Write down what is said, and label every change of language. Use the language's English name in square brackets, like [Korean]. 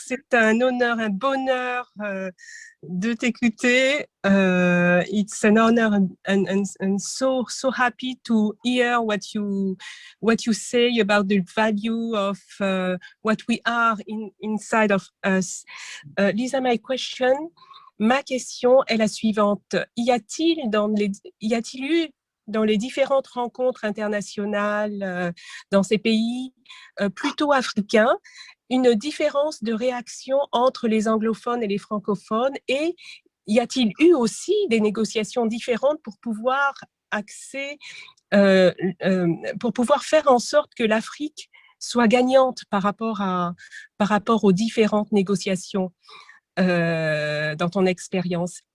[French] C'est un honneur, un bonheur de t'écouter. [English] It's an honor and so happy to hear what you say about the value of what we are inside of us. [French] Lisa, ma question est la suivante. Y a-t-il eu dans les différentes rencontres internationales dans ces pays plutôt africains, une différence de réaction entre les anglophones et les francophones, et y a-t-il eu aussi des négociations différentes pour pouvoir pour pouvoir faire en sorte que l'Afrique soit gagnante par rapport aux différentes négociations dans ton expérience?